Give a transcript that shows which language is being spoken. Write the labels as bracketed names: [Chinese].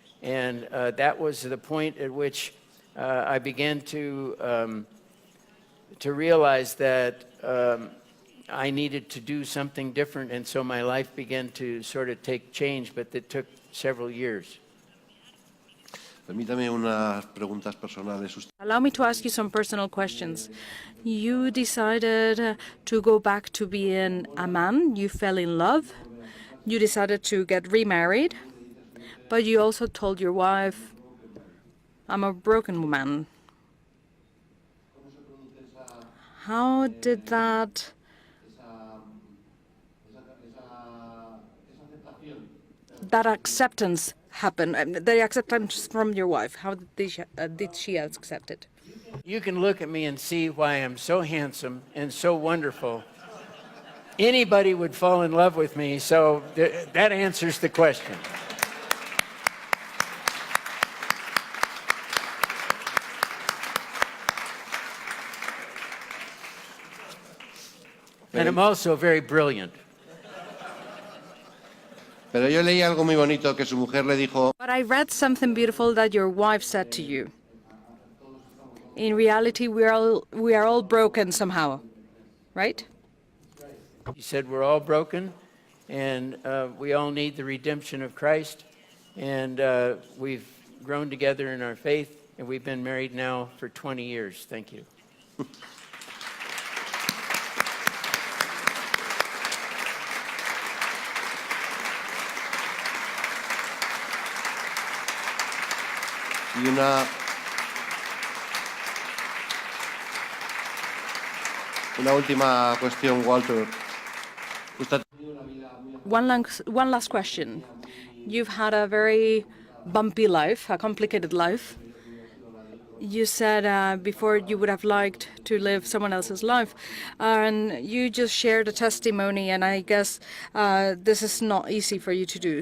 [English] And that was the point at which I began to to realize that I needed to do something different, and so my life began to sort of take change, but it took several years. [Spanish] Permítame unas preguntas personales. [English] Allow me to ask you some personal questions. You decided to go back to being a man. You fell in love. You decided to get remarried. But you also told your wife, I'm a broken woman. How did that acceptance happen? The acceptance from your wife, how did she accept it? You can look at me and see why I'm so handsome and so wonderful. Anybody would fall in love with me, so that answers the question. And I'm also very brilliant. [Spanish] Pero yo leí algo muy bonito que su mujer le dijo. [English] But I read something beautiful that your wife said to you. In reality, we are all broken somehow, right? He said we're all broken, and we all need the redemption of Christ, and we've grown together in our faith, and we've been married now for 20 years. Thank you. [Spanish] Y una última cuestión, Walter. [English] One last question. You've had a very bumpy life, a complicated life. You said before you would have liked to live someone else's life, and you just shared a testimony, and I guess this is not easy for you to do.